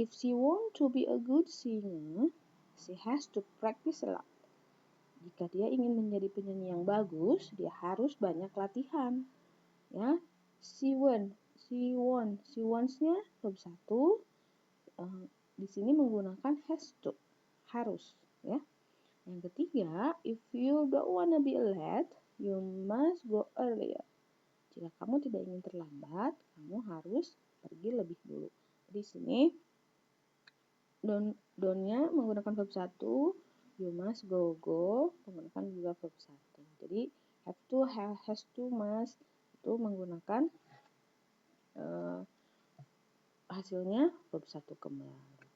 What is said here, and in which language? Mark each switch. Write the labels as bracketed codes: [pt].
[en] If she want to be a good singer, she has to practice a lot. [id] Jika dia ingin menjadi penyanyi yang bagus, dia harus banyak latihan. Ya, [en] she wants- [id] nya verb 1. Di sini menggunakan [en] has to, [id] harus. Ya. Yang ketiga, [en] if you don't wanna be late, you must go earlier. [id] Jika kamu tidak ingin terlambat, kamu harus pergi lebih dulu. Di sini don't-nya menggunakan verb 1, [en] you must go [id] menggunakan juga verb 1. Jadi [en] have to, has to, [id] must itu menggunakan hasilnya verb 1 kembali.